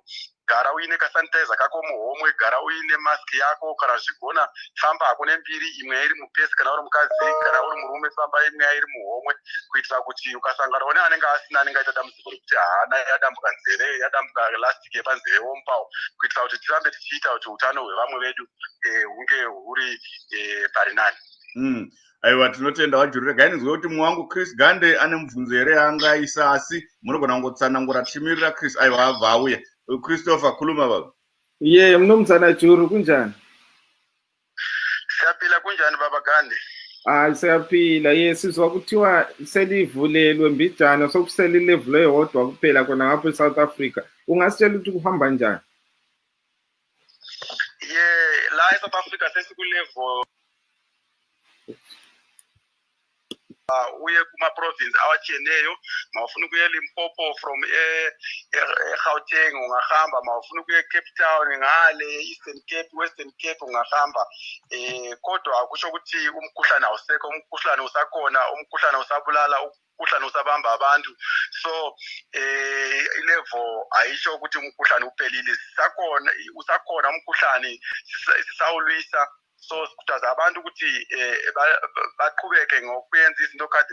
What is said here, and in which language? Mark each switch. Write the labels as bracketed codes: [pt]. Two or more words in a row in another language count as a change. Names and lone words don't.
[sn] Gara uine kasanitizer kako muhomwe, gara uine maski yako, kana zvigona famba hako nembiri, imwe iri mupesi kana uri mukadzi, kana uri murume famba imwe iri muhomwe, kuitira kuti ukasangana neanenge asina anenge aita dambudziko rekuti haana yadambuka nzeve, yadambuka elastic yepanzeve womupawo, kuitira kuti tirambe tichiita kuti utano hwevamwe vedu hunge huri pari nani. Aiwa, tinotenda vajuru. Regai ndinzwe kuti mwangu Chris Gande ane mubvunzo here yaangaisa, asi munogona kungotsanangura tichimirira Chris. Aiwa, abva auya. Christopher, [nd] khuluma baba. Mnumzana Juru, kunjani? Siyaphila, kunjani baba Gande? Siyaphila. Sizwa kuthiwa selivulelwe mbijana sokusele level eyodwa kuphela khona ngapha eSouth Africa. Ungasitshela ukuthi kuhamba njani? La eSouth Africa sesikulevel uye kumaprovince awacheneyo mawufuna kuye Limpopo from Gauteng ungahamba mawufuna kuye Cape Town ngale Eastern Cape Western Cape ungahamba kodwa akusho ukuthi umkhuhlane awusekho umkhuhlane usakhona umkhuhlane usabulala umkhuhlane usabamba abantu so ilevel ayisho ukuthi umkhuhlane uphelile usakhona umkhuhlane sisawulwisa so sikhuthaza abantu ukuthi baqhubeke ngokwenza izinto kade